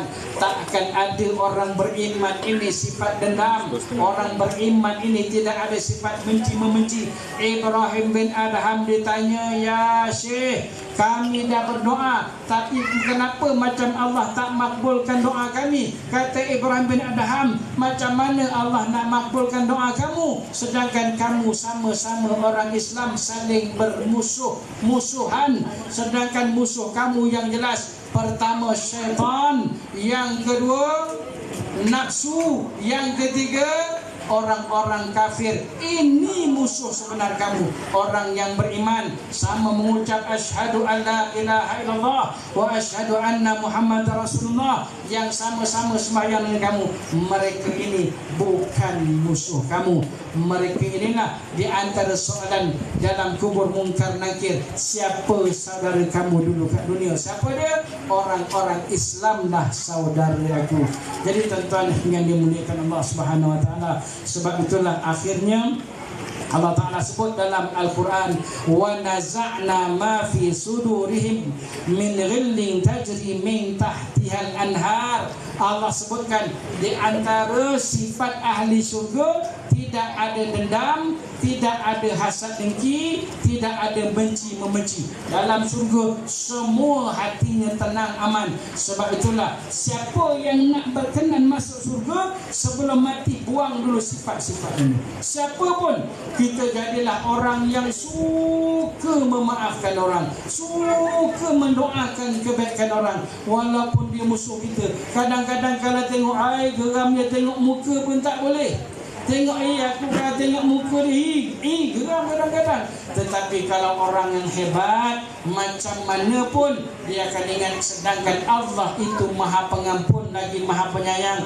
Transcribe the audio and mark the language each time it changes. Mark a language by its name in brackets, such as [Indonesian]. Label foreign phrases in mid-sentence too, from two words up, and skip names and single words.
[Malay] Tak akan ada orang beriman ini sifat dendam, orang beriman ini tidak ada sifat benci-membenci. Ibrahim bin Adham ditanya, [Arabic] يا شيخ, [Malay] kami dah berdoa, tapi kenapa macam Allah tak makbulkan doa kami? Kata Ibrahim bin Adham, macam mana Allah nak makbulkan doa kamu, sedangkan kamu sama-sama orang Islam saling bermusuhan, sedangkan musuh kamu yang jelas, pertama syaitan, yang kedua nafsu, yang ketiga orang-orang kafir. Ini musuh sebenar kamu. Orang yang beriman sama mengucap [Arabic] أشهد أن لا إله إلا الله وأشهد أن محمدا رسول الله, [Malay] yang sama-sama sembahyang dengan kamu, mereka ini bukan musuh kamu. Mereka inilah di antara soalan dalam kubur mungkar nakir, siapa saudara kamu dulu kat dunia? Siapa dia? Orang-orang Islam lah saudara aku. Jadi tuan-tuan yang dimuliakan Allah [Arabic] سبحانه وتعالى, [Malay] sebab itulah akhirnya Allah Ta'ala sebut dalam Al-Quran, [Arabic] ونزعنا ما في صدورهم من غل تجري من تحتهم الأنهار. [Malay] Allah sebutkan di antara sifat ahli surga tidak ada dendam, tidak ada hasad dengki, tidak ada benci membenci. Dalam surga semua hatinya tenang, aman. Sebab itulah siapa yang nak berkenan masuk surga, sebelum mati buang dulu sifat-sifat ini. Siapa pun, kita jadilah orang yang suka memaafkan orang, suka mendoakan kebaikan orang, walaupun dia musuh kita. Kadang-kadang kalau tengok air geram, dia tengok muka pun tak boleh. Tengok aku kalau tengok muka dia, geram kadang-kadang. Tetapi kalau orang yang hebat, macam mana pun dia akan ingat, sedangkan Allah itu Maha Pengampun lagi Maha Penyayang.